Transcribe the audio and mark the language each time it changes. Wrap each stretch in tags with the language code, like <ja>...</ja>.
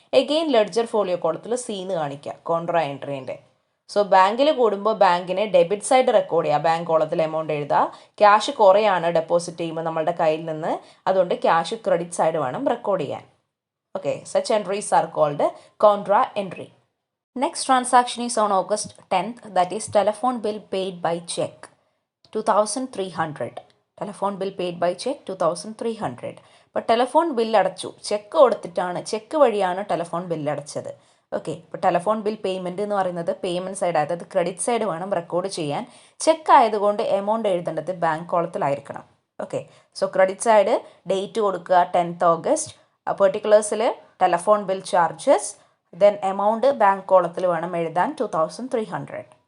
<ml>Again ledger folio കോളത്തിൽ C എന്ന് കാണിക്കുക കോൺട്രാ എൻട്രീൻ്റെ. സോ ബാങ്കിൽ കൂടുമ്പോൾ ബാങ്കിനെ ഡെബിറ്റ് സൈഡ് റെക്കോർഡ് ചെയ്യുക, ബാങ്ക് കോളത്തിൽ എമൗണ്ട് എഴുതുക. ക്യാഷ് കുറയാണ് ഡെപ്പോസിറ്റ് ചെയ്യുമ്പോൾ നമ്മളുടെ കയ്യിൽ നിന്ന്, അതുകൊണ്ട് ക്യാഷ് ക്രെഡിറ്റ് സൈഡ് വേണം റെക്കോർഡ് ചെയ്യാൻ.</ml> <en>Okay, such entries are called contra entry. Next transaction is on August 10th, that is telephone bill paid by check 2300. Telephone bill paid by check 2300.</en> <ml>അപ്പോൾ telephone bill അടച്ചു, check കൊടുത്തിട്ടാണ്, check വഴിയാണ് telephone bill അടച്ചത്. Okay, ഇപ്പോൾ telephone bill payment എന്ന് പറയുന്നത് payment side, അതായത് credit side വേണം റെക്കോർഡ് ചെയ്യാൻ. ചെക്ക് ആയതുകൊണ്ട് എമൗണ്ട് എഴുതേണ്ടത് bank കോളത്തിലായിരിക്കണം. Okay, so credit side date കൊടുക്കുക 10th August, പെർട്ടിക്കുലേഴ്സിൽ telephone bill charges, then amount bank കോളത്തിൽ വേണം എഴുതാൻ 2300.</ml>